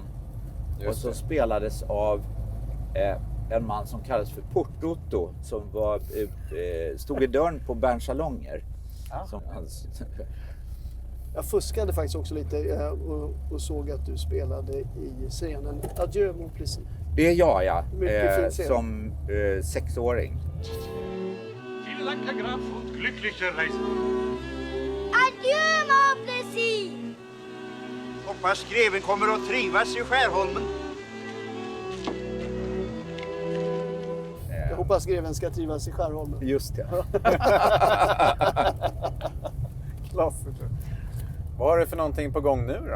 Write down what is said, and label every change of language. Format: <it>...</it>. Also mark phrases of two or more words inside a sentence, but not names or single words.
<sv>Och så spelades av en man som kallades för Portotto som var, stod i dörren på Berns salonger. Som Jag fuskade faktiskt också lite och såg att du spelade i scenen Adieu mon plaisir. det är jag, Mycket fin scen. som 6-åring.</sv> <de>Vielen Dank, Herr Graf, und glückliche Reise.</de> <fr>Adieu mon plaisir!</fr> <sv>Hoppas greven kommer att trivas i Skärholmen. Jag hoppas greven ska trivas i Skärholmen. Just det. Klassiker. Vad har du för någonting på gång nu då?</sv>